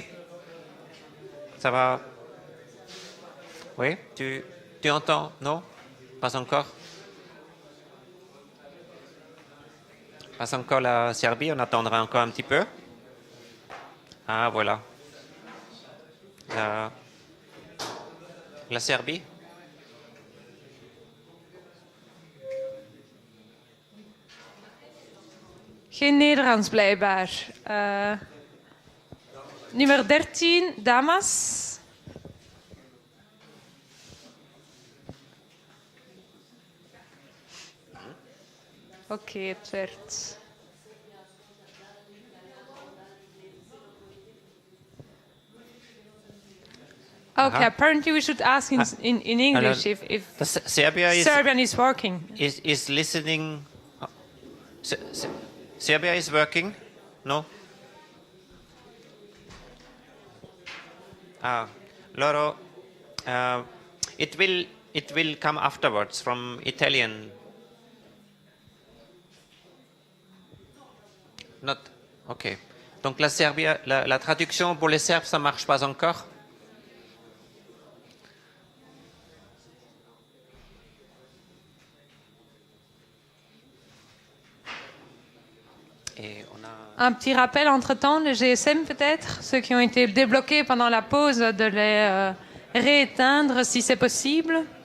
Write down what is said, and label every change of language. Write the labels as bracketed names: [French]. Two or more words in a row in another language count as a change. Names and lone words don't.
[French] Ça va? Oui, tu entends? Non? Pas encore? Pas encore la Serbie, on attendra encore un petit peu. Ah, voilà. La Serbie? [Dutch] Geen Nederlands blijkbaar. Nummer 13, dames. Oké, het werd. [English] Okay, apparently we should ask in English if Serbian is working. Is listening. Serbia is working? No? Loro, it will come afterwards from Italian. Not. Ok. [French] Donc la Serbie, la traduction pour les Serbes, ça marche pas encore? Un petit rappel entre-temps, le GSM peut-être, ceux qui ont été débloqués pendant la pause, de les rééteindre si c'est possible.